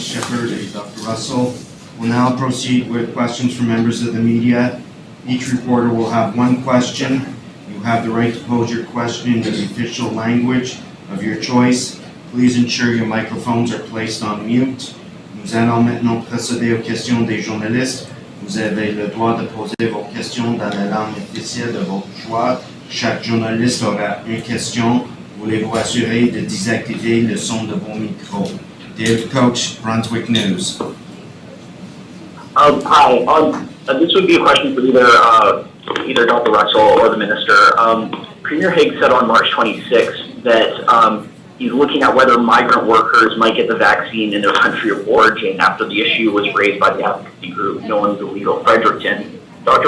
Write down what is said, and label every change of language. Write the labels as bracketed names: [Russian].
[English] Shepherd and Dr. Russell. We'll now proceed with questions from members of the media. Each reporter will have one question. You have the right to pose your question in the official language of your choice. Please ensure your microphones are placed on mute. [French] Nous allons maintenant procéder aux questions des journalistes. Vous avez le droit de poser vos questions dans la langue officielle de votre choix. Chaque journaliste aura une question. Voulez-vous assurer de désactiver le son de vos micros? [English] Dave Coach, Brunswick News. Hi. This would be a question for either Dr. Russell or the Minister. Premier Higgs said on March 26th that he's looking at whether migrant workers might get the vaccine in their country of origin after the issue was raised by the advocacy group known as Illegal Fredericton. Dr.